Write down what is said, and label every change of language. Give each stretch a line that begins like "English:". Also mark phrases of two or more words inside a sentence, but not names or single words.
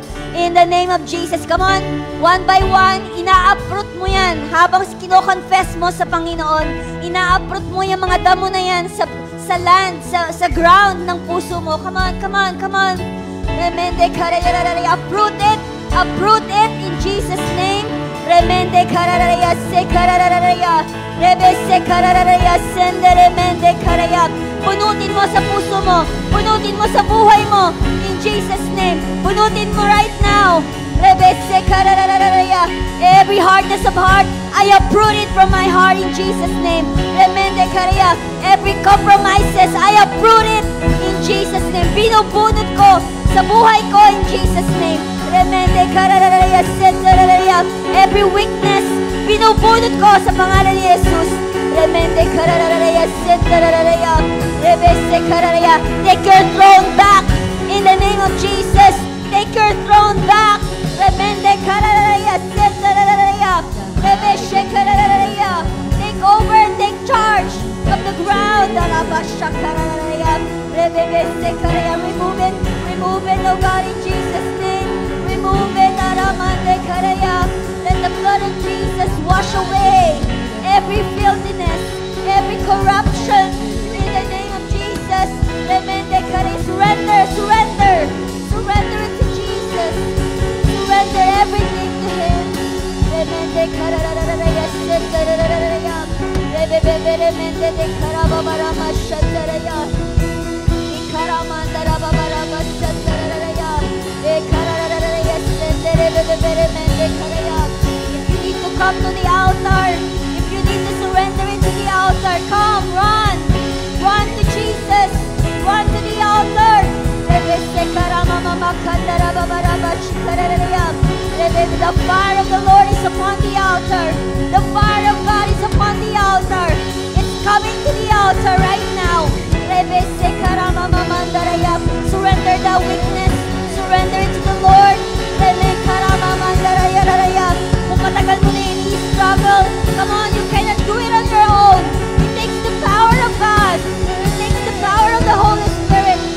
English: In the name of Jesus, come on, one by one,
Filipino: ina-uproot mo yan. Habang kino-confess mo sa Panginoon, ina-uproot mo yung mga damo na yan sa land, sa ground ng puso mo.
English: Come on, come on, come on. Remende kararaya, uproot it in Jesus' name. Remende kararaya, se kararaya, rebe se kararaya, sende remende karaya.
Filipino: Punutin mo sa puso mo, punutin mo sa buhay mo,
English: in Jesus' name.
Filipino: Punutin mo
English: right now. Rebe se kararaya. Every hardness of heart, I uproot it from my heart in Jesus' name. Remende karaya. Every compromises, I uproot it in Jesus' name.
Filipino: Binubunot ko sa buhay ko
English: in Jesus' name. Remende kararaya, sendaraya. Every weakness,
Filipino: binubunot ko sa pangalan ni Jesus. Remende kararaya, sendaraya. Rebese kararaya.
English: Take your throne back in the name of Jesus. Take your throne back. Remende kararaya, sendaraya. Rebese kararaya. Take over, take charge of the ground. Arabasha kararaya. Rebese kararaya. Remove it, oh God, in Jesus' name. Remove it, Aramande karaya. Let the blood of Jesus wash away every filthiness, every corruption. In the name of Jesus, Remende karaya. Surrender it to Jesus. Surrender everything to Him. Remende karaya, sendaraya. Remende de karababara shandaraya. Ikaramandara babara shandaraya. Ekararaya sendaraya. If you need to come to the altar, if you need to surrender it to the altar, come, run to Jesus, run to the altar. The fire of the Lord is upon the altar. The fire of God is upon the altar. It's coming to the altar right now. Surrender the weakness. Surrender it to the Lord.
Filipino: Kung matagal mo na
English: struggle, come on, you cannot do it on your own. It takes the power of God. It takes the power of the Holy Spirit.